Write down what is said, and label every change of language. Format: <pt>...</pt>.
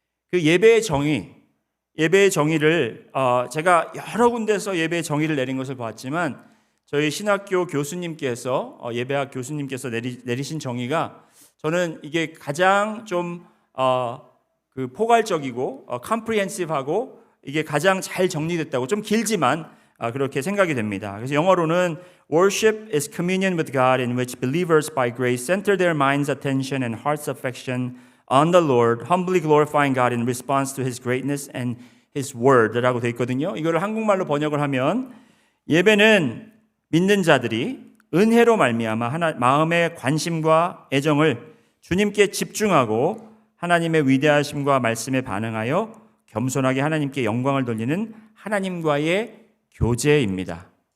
<ko>그 예배의 정의를 제가 여러 군데서 예배의 정의를 내린 것을 보았지만 저희 신학교 교수님께서 예배학 교수님께서 내리신 정의가 저는 이게 가장 좀 그 포괄적이고 comprehensive하고 이게 가장 잘 정리됐다고, 좀 길지만 그렇게 생각이 됩니다. 그래서 영어로는</ko> <en>Worship is communion with God in which believers by grace center their mind's attention and heart's affection on the Lord, humbly glorifying God in response to His greatness and His word</en> <ko>라고 되어 있거든요. 이거를 한국말로 번역을 하면 예배는 믿는 자들이 은혜로 말미암아 마음의 관심과 애정을 주님께 집중하고 하나님의 위대하심과 말씀에 반응하여 겸손하게 하나님께 영광을 돌리는 하나님과의 교제입니다.</ko>